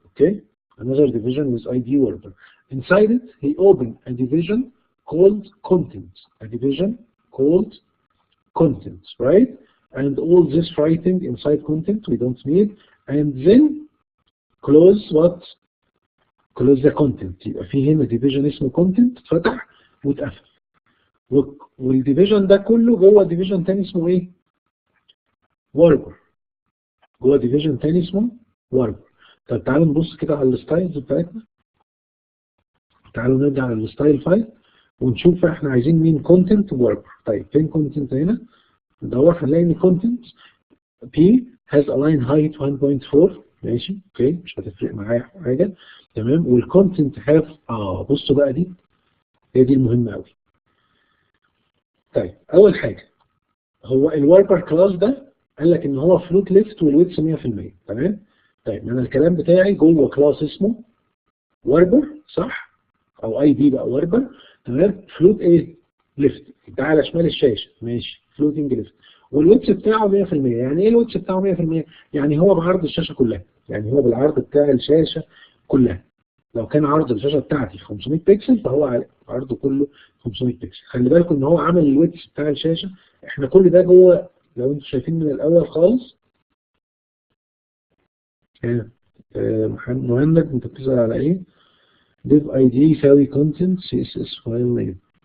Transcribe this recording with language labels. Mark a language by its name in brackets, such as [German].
[English] Okay, another division with ID worker. Inside it, he opened a division called content. A division called content, right? And all this writing inside content we don't need. And then close what? Close the content. [Arabic] يبقى في هنا division اسمه content اتفتح واتقفل. والديفيجن ده كله جوه ديفيجن تاني اسمه ايه؟ worker. جوه ديفيجن تاني اسمه worker. طب تعالوا نبص كده على الستايلز بتاعتنا. تعالوا نرجع للستايل فايل ونشوف احنا عايزين مين content worker. طيب فين content هنا؟ ندور هنلاقي ان [English] content P has a line height 1.4. [Arabic] ماشي اوكي، مش هتفرق معايا حاجه. تمام. والcontent have بصوا بقى دي هي دي المهمه قوي. طيب اول حاجه هو الوركر كلاس ده قال لك ان هو فلوت ليفت والويتس 100%. تمام. طيب انا الكلام بتاعي جوه كلاس اسمه وركر، صح؟ او اي دي بقى وركر. تمام. فلوت ايه؟ ليفت، ده على شمال الشاشه. ماشي، فلوتنج ليفت. والويتس بتاعه 100%. يعني ايه الويتس بتاعه 100%؟ يعني هو بعرض الشاشه كلها، يعني هو بالعرض بتاع الشاشه كلها. لو كان عرض الشاشه بتاعتي 500 بكسل فهو عرضه كله 500 بكسل. خلي بالكم ان هو عمل الويتس بتاع الشاشه. احنا كل ده جوه، لو انتم شايفين من الاول خالص. مهند انت بتسال على ايه؟ div id يساوي content css file name.